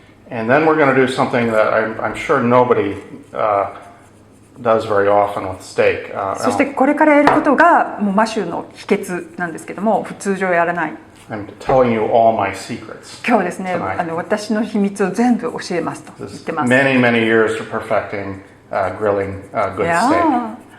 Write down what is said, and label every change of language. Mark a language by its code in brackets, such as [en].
[en] And then we're going to do something that I'm sure nobody does very often with steak. [ja] そしてこれからやることがもうマシューの秘訣なんですけども、普通常やらない。 [en] I'm telling you all my secrets. [ja] 今日ですね、私の秘密を全部教えますと言ってます。 [en] Many years to perfecting grilling good steak.